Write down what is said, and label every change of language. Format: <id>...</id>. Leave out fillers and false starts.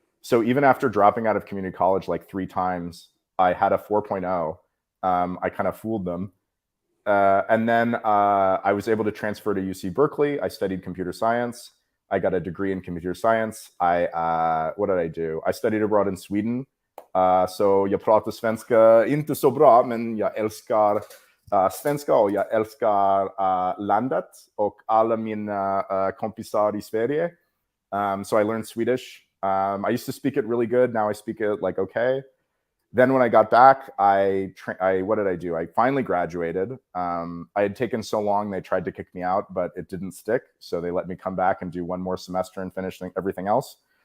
<en>So even after dropping out of community college 3 times, I had a 4.0. I kind of fooled them. And then I was able to transfer to UC Berkeley. I studied computer science. I got a degree in computer science. What did I do? I studied abroad in Sweden.</en> <sv>Så jag pratar svenska inte så bra, men jag älskar svenska, och jag älskar landet och alla mina kompisar i Sverige.</sv> <en>So I learned Swedish. I used to speak it really good. Now I speak it okay. Then when I got back, what did I do? I finally graduated. I had taken so long, they tried to kick me out, but it didn't stick. So they let me come back and do one more semester and finish everything else.</en>